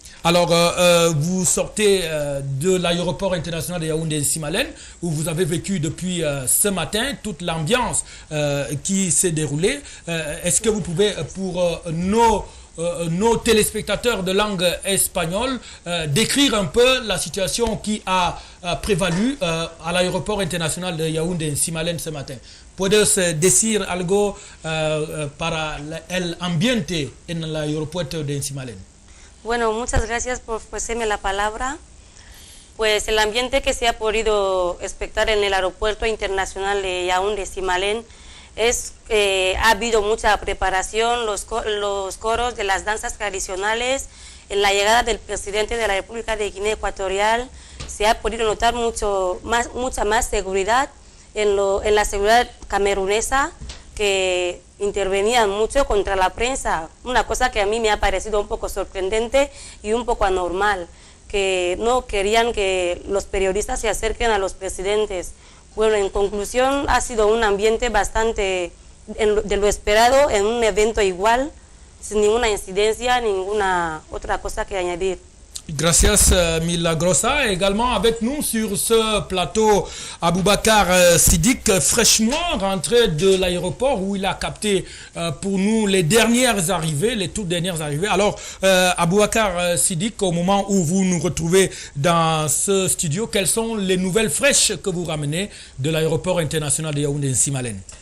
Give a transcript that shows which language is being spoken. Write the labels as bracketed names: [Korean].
[French] Alors, vous sortez de l'aéroport international de Yaoundé-Nsimalène où vous avez vécu depuis ce matin toute l'ambiance qui s'est déroulée. Est-ce que vous pouvez, pour nos téléspectateurs de langue espagnole, décrire un peu la situation qui a prévalu à l'aéroport international de Yaoundé-Nsimalène ce matin? [Spanish] ¿Puedes decir algo para el ambiente en el aeropuerto de Nsimalène? Bueno, muchas gracias por ofrecerme la palabra. Pues el ambiente que se ha podido espectar en el aeropuerto internacional de Yaoundé-Nsimalène es ha habido mucha preparación, los coros de las danzas tradicionales, en la llegada del presidente de la República de Guinea Ecuatorial se ha podido notar mucha más seguridad en la seguridad camerunesa, que intervenían mucho contra la prensa, una cosa que a mí me ha parecido un poco sorprendente y un poco anormal, que no querían que los periodistas se acerquen a los presidentes. Bueno, en conclusión, ha sido un ambiente bastante de lo esperado en un evento igual, sin ninguna incidencia, ninguna otra cosa que añadir. Gracias Mila Grossa. [French] Également avec nous sur ce plateau Aboubacar Siddiq, fraîchement rentré de l'aéroport où il a capté pour nous les dernières arrivées, les toutes dernières arrivées. Alors Aboubacar Siddiq, au moment où vous nous retrouvez dans ce studio, quelles sont les nouvelles fraîches que vous ramenez de l'aéroport international de Yaoundé-Nsimalène?